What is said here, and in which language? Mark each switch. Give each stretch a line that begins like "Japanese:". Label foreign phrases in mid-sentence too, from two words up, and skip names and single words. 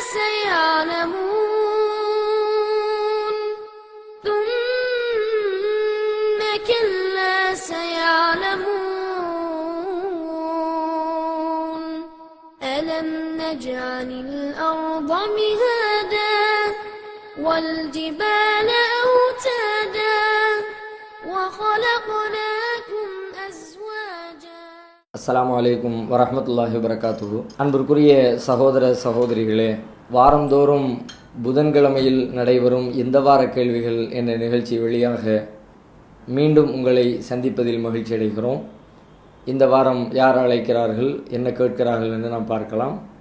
Arabic: سيعلمون ثم كلا سيعلمون ألم نجعل الأرض مهادا والجبال أوتادا وخلقناكم أزواجا. السلام عليكم ورحمة الله وبركاته.
Tamil: அன்பிற்குரிய சகோதர சகோதரிகளே, வாரந்தோறும் புதன்கிழமையில் நடைபெறும் இந்த வார கேள்விகள் என்ற நிகழ்ச்சி வழியாக மீண்டும் உங்களை சந்திப்பதில் மகிழ்ச்சி அடைகிறோம். இந்த வாரம் யார் அழைக்கிறார்கள், என்ன கேட்கிறார்கள் என்று நாம் பார்க்கலாம்.